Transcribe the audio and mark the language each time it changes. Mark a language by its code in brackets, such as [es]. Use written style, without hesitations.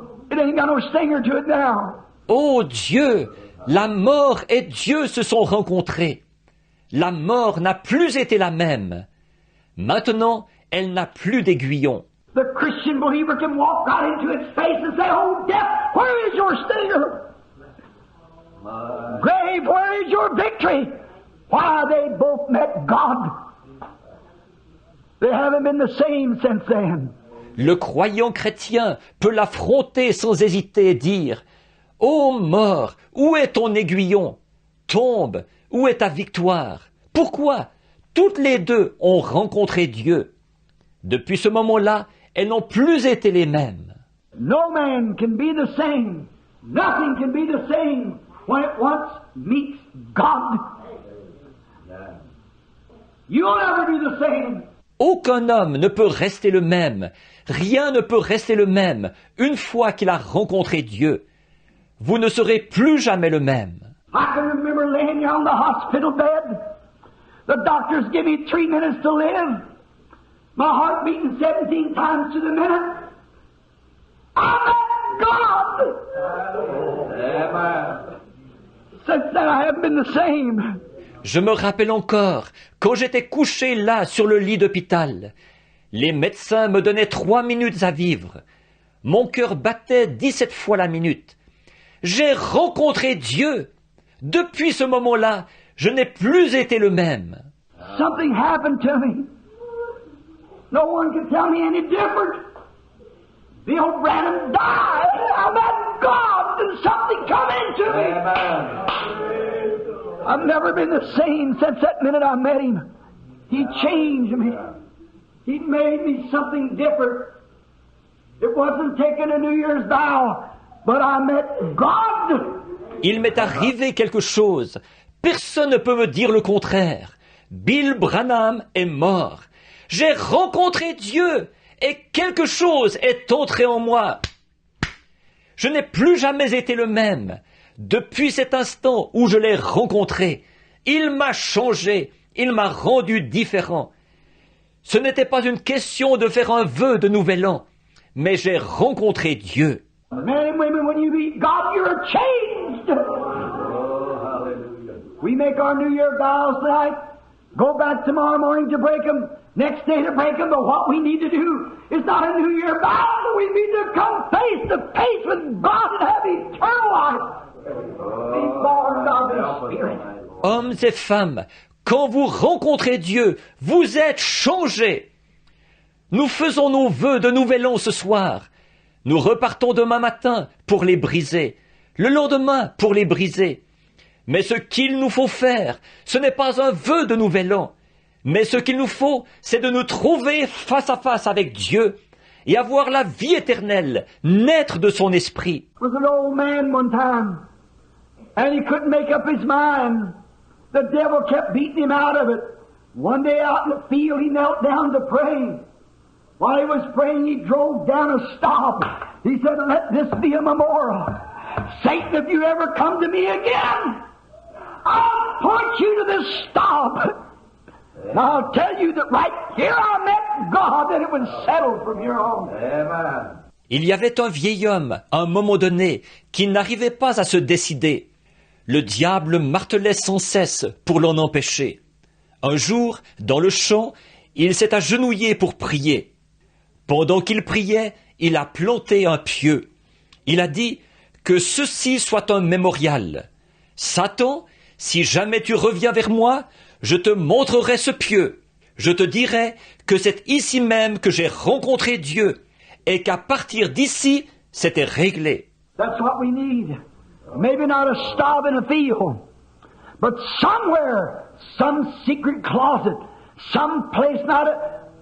[en] It ain't got no stinger to it now. [fr] Oh Dieu, la mort et Dieu se sont rencontrés. La mort n'a plus été la même. Maintenant, elle n'a plus d'aiguillon. [en] The Christian believer can walk right into its face and say, "Oh, death, where is your stinger? Grave, where is your victory?" Why, they both met God. They haven't been the same since then. [fr] Le croyant chrétien peut l'affronter sans hésiter et dire « Ô mort, où est ton aiguillon? Tombe, où est ta victoire? Pourquoi? Toutes les deux ont rencontré Dieu. Depuis ce moment-là, elles n'ont plus été les mêmes. [en] No man can be the same. Nothing can be the same when it once meets God. You'll never be the same. [fr] Aucun homme ne peut rester le même. Rien ne peut rester le même une fois qu'il a rencontré Dieu. Vous ne serez plus jamais le même. [en] I can remember laying here on the hospital bed. The doctors give me 3 minutes to live. My heart beating 17 times to the minute. I met God. Amen. Since then I haven't been the same. [fr] Je me rappelle encore, quand j'étais couché là sur le lit d'hôpital, les médecins me donnaient 3 minutes à vivre. Mon cœur battait 17 fois la minute. J'ai rencontré Dieu. Depuis ce moment-là, je n'ai plus été le même. [en] Something happened to me. No one can tell me any different. The old Branham died. I met God and something come into me. Amen. I've never been the same since that minute I met him. He changed me. He made me something different. It wasn't taking a New Year's vow, but I met God. [fr] Il m'est arrivé quelque chose. Personne ne peut me dire le contraire. Bill Branham est mort. J'ai rencontré Dieu et quelque chose est entré en moi. Je n'ai plus jamais été le même. Depuis cet instant où je l'ai rencontré, il m'a changé, il m'a rendu différent. Ce n'était pas une question de faire un vœu de nouvel an, mais j'ai rencontré Dieu. [en] Men and women, when you meet God, you're changed. We make our New Year vows tonight, go back tomorrow morning to break them, next day to break them, but what we need to do is not a New Year vow, we need to come face to face with God and have eternal life. Be born of the Spirit. [fr] Hommes et femmes, quand vous rencontrez Dieu, vous êtes changés. Nous faisons nos vœux de nouvel an ce soir. Nous repartons demain matin pour les briser, le lendemain pour les briser. Mais ce qu'il nous faut faire, ce n'est pas un vœu de nouvel an, mais ce qu'il nous faut, c'est de nous trouver face à face avec Dieu et avoir la vie éternelle, naître de son esprit. [en] Was an old man one time, and he couldn't make up his mind. The devil kept beating him out of it. One day out in the field, he knelt down to pray. While he was praying, he drove down a stop. He said, "Let this be a memorial. Satan, if you ever come to me again, I'll point you to this stop. And I'll tell you that right here I met God, and it was settled from here on." Amen. [fr] Il y avait un vieil homme, à un moment donné, qui n'arrivait pas à se décider. Le diable martelait sans cesse pour l'en empêcher. Un jour, dans le champ, il s'est agenouillé pour prier. Pendant qu'il priait, il a planté un pieu. Il a dit que ceci soit un mémorial. Satan, si jamais tu reviens vers moi, je te montrerai ce pieu. Je te dirai que c'est ici même que j'ai rencontré Dieu et qu'à partir d'ici, c'était réglé. [en] That's what we need. Maybe not a stop in a field, but somewhere, some secret closet, some place not a...